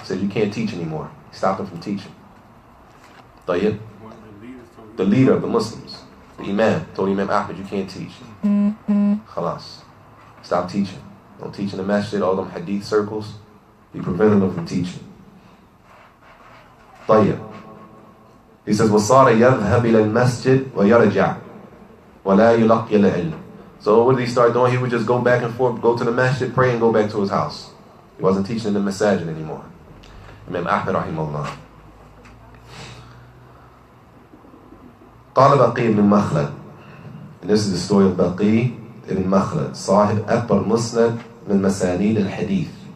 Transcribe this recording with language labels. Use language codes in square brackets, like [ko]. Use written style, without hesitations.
[en] He said, you can't teach anymore. He stopped him from teaching. Tayyib. The leader of the Muslims, the Imam, told Imam Ahmed, you can't teach. Khalas. Stop teaching. Don't teach in the masjid, all them hadith circles. He prevented them from teaching. Tayyib. He says, [ar] وَصَارَ يَذْهَبْ إِلَى الْمَسْجِدِ وَيَرْجَعْ وَلَا يُلَقِّيَ الْعِلْمِ. [en] So what did he start doing? He would just go back and forth, go to the masjid, pray, and go back to his house. He wasn't teaching in the masajid anymore. Imam Ahmed rahimahullah. [ar] قال بقي بن مخلد. [en] And this is the story of Baqi ibn Makhlad, [ar] صاحب أكبر مسند من مسانيد الحديث.